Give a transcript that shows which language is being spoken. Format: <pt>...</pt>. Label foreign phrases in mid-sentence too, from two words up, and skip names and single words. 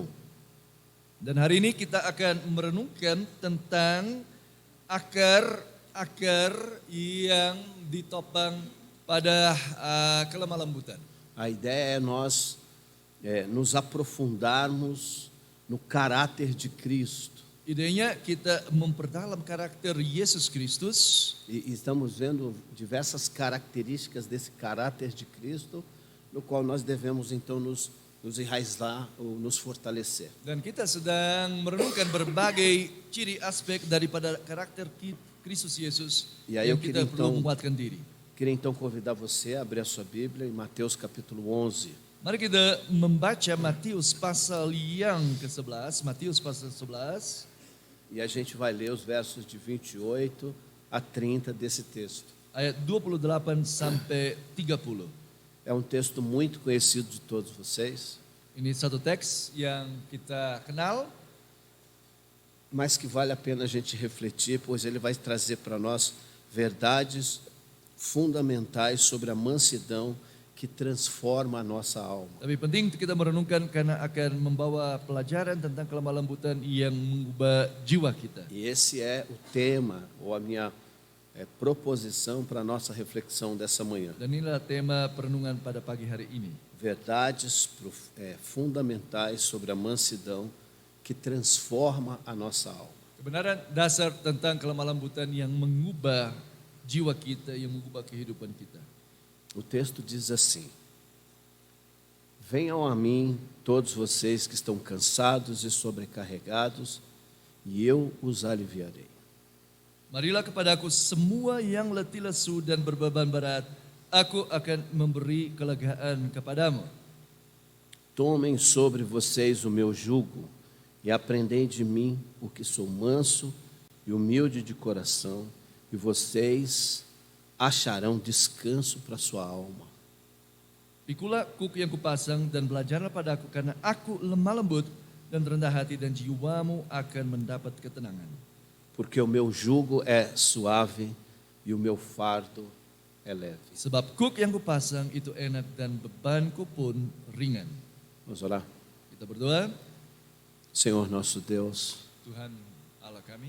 <id>Dan hari ini kita akan merenungkan tentang akar akar yang ditopang pada kelemah lembutan.</id> <pt>A ideia é nós nos aprofundarmos no caráter de Cristo.</pt> <id>Idenya kita memperdalam karakter Yesus Kristus.</id> <pt>E estamos vendo diversas características desse caráter de Cristo, no qual nós devemos então nos enraizar ou nos fortalecer.</pt> <id>Dan kita sedang merenungkan berbagai ciri aspek daripada karakter Kristus Yesus</id> <pt>E aí eu</pt> <id>yang kita</id> <pt>queria</pt> <id>perlu</id> <pt>então</pt> <id>menguatkan diri.</id> <pt>Queria então convidar você a abrir a sua Bíblia em Mateus capítulo 11.</pt> <id>Mari kita membaca Matius pasal yang ke-11, Matius pasal 11.</id> <pt>E a gente vai ler os versos de 28 a 30 desse texto.</pt> <id>Ayat 28 sampai 30.</id> <pt>É um texto muito conhecido de todos vocês,</pt> <id>Ini satu teks yang kita kenal,</id> <pt>mas que vale a pena a gente refletir, pois ele vai trazer para nós verdades fundamentais sobre a mansidão que transforma a nossa alma.</pt> <id>tapi penting kita merenungkan karena akan membawa pelajaran tentang kelemah lembutan yang mengubah jiwa kita.</id> <pt>E esse é o tema, ou a minha proposição para a nossa reflexão dessa manhã.</pt> <id>Dan inilah tema perenungan pada pagi hari ini.</id> <pt>Verdades fundamentais sobre a mansidão que transforma a nossa alma.</pt> <id>Kebenaran dasar tentang kelemah lembutan yang mengubah jiwa kita, yang mengubah kehidupan kita.</id> <pt>O texto diz assim: Venham a mim todos vocês que estão cansados e sobrecarregados, e eu os aliviarei.</pt> <id>Marilah kepadaku semua yang letih lesu dan berbeban berat, aku akan memberi kelegaan kepadamu.</id> <pt>Tomem sobre vocês o meu jugo e aprendei de mim, porque sou manso e humilde de coração, e vocês acharão descanso para sua alma.</pt> <id>Pikulah kuk yang kupasang dan belajarlah padaku, karena aku lemah lembut dan rendah hati, dan jiwamu akan mendapat ketenangan.</id> <pt>Porque o meu jugo é suave e o meu fardo é leve.</pt> <id>Sebab kuk yang kupasang itu enak dan bebanku pun ringan.</id> <pt>Vamos orar.</pt> <id>Kita berdoa.</id> <pt>Senhor nosso Deus,</pt> <id>Tuhan Allah kami,</id>